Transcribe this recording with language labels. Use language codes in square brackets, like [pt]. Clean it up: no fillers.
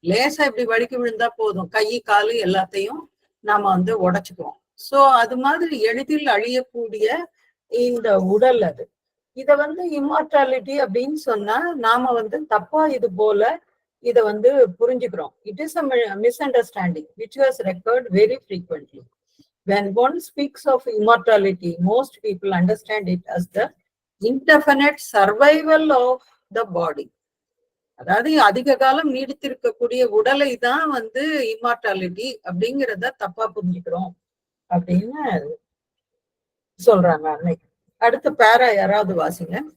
[ta] லேசா இப்படி வழுக்கி விழுந்தா போதும், கை காலு எல்லாத்தையும் நாம வந்து உடைச்சுக்குவோம். சோ அது மாதிரி எளிதில் அழியக்கூடிய இந்த உடல் அது. இத வந்து இம்மார்டாலிட்டி அப்படின்னு சொன்னா நாம வந்து தப்பா இது போல இத வந்து புரிஞ்சுக்கிறோம். [en] It is a misunderstanding which was recurred very frequently. When one speaks of immortality, most people understand it as the indefinite survival of the body. [ta] அதாவது அதிக காலம் நீடித்திருக்கக்கூடிய உடலை தான் வந்து இம்மார்டாலிட்டி அப்படிங்கிறத தப்பா புரிஞ்சுக்கிறோம் அப்படின்னு சொல்றாங்க அன்னைக்கு. அடுத்த பேரா யாராவது வாசிங்க.